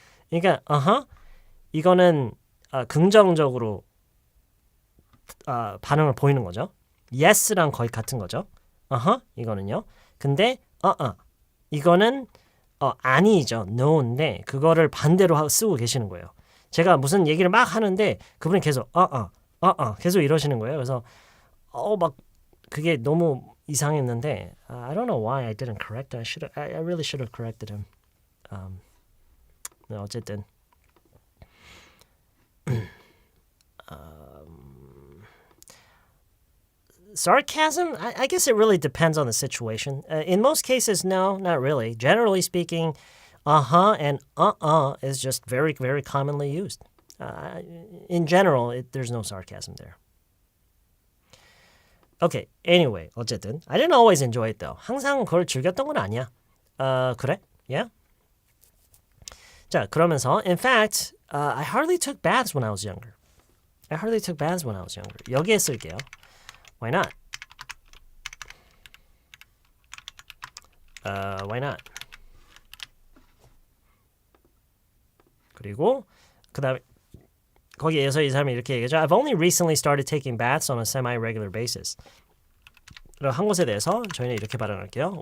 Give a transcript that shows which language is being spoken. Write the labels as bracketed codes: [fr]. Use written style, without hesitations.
[ko] 그러니까 이거는 긍정적으로 반응을 보이는 거죠. yes랑 거의 같은 거죠. 이거는요. 근데 이거는 아니죠. no인데 그거를 반대로 쓰고 계시는 거예요. 제가 무슨 얘기를 막 하는데 그분이 계속 계속 이러시는 거예요. 그래서 막 그게 너무 이상했는데 [en] I don't know why I didn't correct him. I really should have corrected him. [ko] 어쨌든 sarcasm? [en] I guess it really depends on the situation. In most cases, no, not really. Generally speaking, uh-huh and is just very, very commonly used. In general, there's no sarcasm there. Okay, anyway, [ko] 어쨌든 [en] I didn't always enjoy it though. [ko] 항상 그걸 즐겼던 건 아니야. 그래? [en] Yeah? [ko] 자, 그러면서 [en] in fact, I hardly took baths when I was younger. I hardly took baths when I was younger. [ko] 여기에 쓸게요. [en] Why not? Why not? [ko] 그리고 그다음에 거기에서 이 사람이 이렇게 얘기하죠. [en] I've only recently started taking baths on a semi-regular basis. [ko] 그럼 한 것에 대해서 저희는 이렇게 발언할게요.